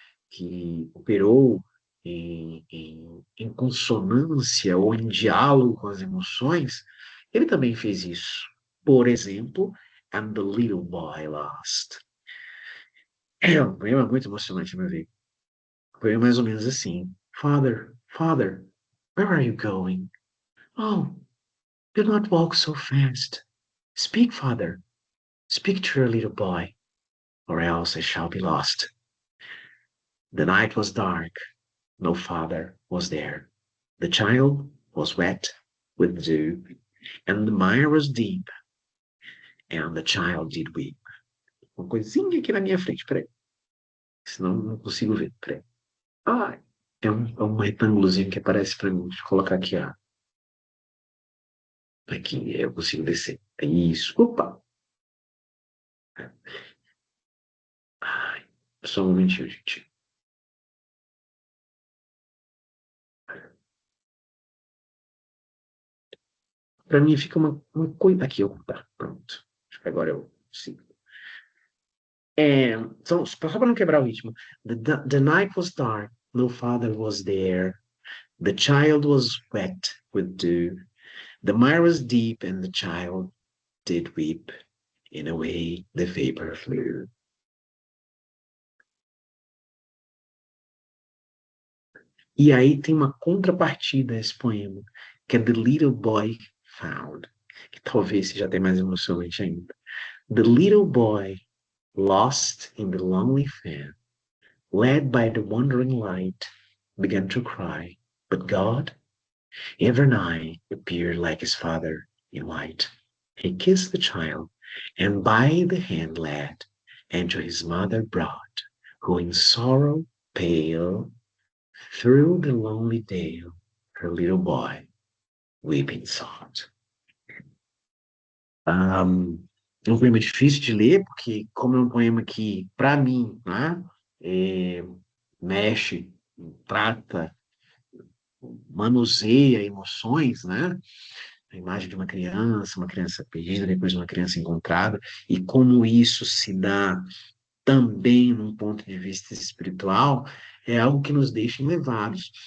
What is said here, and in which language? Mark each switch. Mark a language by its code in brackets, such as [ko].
[pt] Que operou em consonância ou em diálogo com as emoções, ele também fez isso. Por exemplo, And the Little Boy Lost. É um poema muito emocionante, meu ver. Foi mais ou menos assim. [en] Father, Father, where are you going? Oh, do not walk so fast. Speak, Father. Speak to your little boy, or else I shall be lost. The night was dark. No father was there. The child was wet with dew, and the mire was deep, and the child did weep. [pt] Uma coisinha aqui na minha frente, peraí. Senão não consigo ver, peraí. Ah, é um retângulozinho que aparece para mim. Deixa eu colocar aqui, ó. Aqui, eu consigo descer. É isso. Opa! Ai, só um momentinho, gente. para mim fica uma coisa. Aqui, eu, tá, pronto. Acho que agora eu sigo. Então, só para não quebrar o ritmo. [en] The night was dark, no father was there. The child was wet with dew. The mire was deep, and the child did weep. In a way, the vapor flew. [pt] E aí tem uma contrapartida a esse poema, que é The Little Boy Found, que talvez seja até mais emocionante ainda. [en] The little boy lost in the lonely fen, led by the wandering light, began to cry. But God, ever nigh, appeared like his father in white. He kissed the child, and by the hand led, and to his mother brought, who in sorrow pale, through the lonely dale, her little boy weeping sought. [pt] É um poema difícil de ler, porque como é um poema que, para mim, né, é, mexe, trata, manuseia emoções, né? A imagem de uma criança perdida, depois uma criança encontrada, e como isso se dá também num ponto de vista espiritual, é algo que nos deixa levados.